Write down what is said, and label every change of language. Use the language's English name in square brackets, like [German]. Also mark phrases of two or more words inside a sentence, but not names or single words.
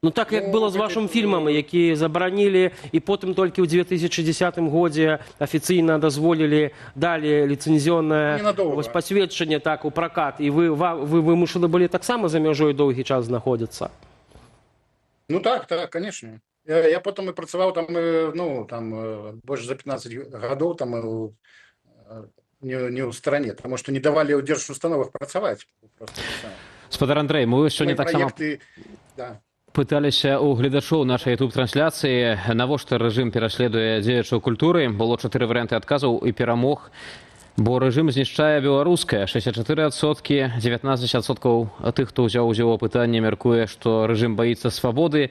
[Belarusian] Ну так як было з вашым фільмам, які забаранілі і потым толькі ў 2010 годзе афіцыйна дазволілі, далі ліцэнзіённае [Russian] Ненадолго. [Belarusian] пасведчанне так у пракат, і вы вымушаны былі таксама за мяжой доўгі час знаходзіцца. [Russian] Ну так, конечно. Я потом и працаваў там, ну, там больше за 15 годов там не ў стране, потому что не давали ў дзяржустановах працаваць. [Belarusian] Спадар Андрэй, мы сёння таксама [Russian] Да. [Belarusian] пыталіся ў гледачоў нашай YouTube-трансляцыі, навошта рэжым пераследуе дзеячаў культуры. Было 4 варыянты адказаў і перамог. Бо рэжым знішчае беларускае. 64%, 19% тых, хто ўзяў удзел у пытанні, мяркуе, што рэжым баіцца свабоды.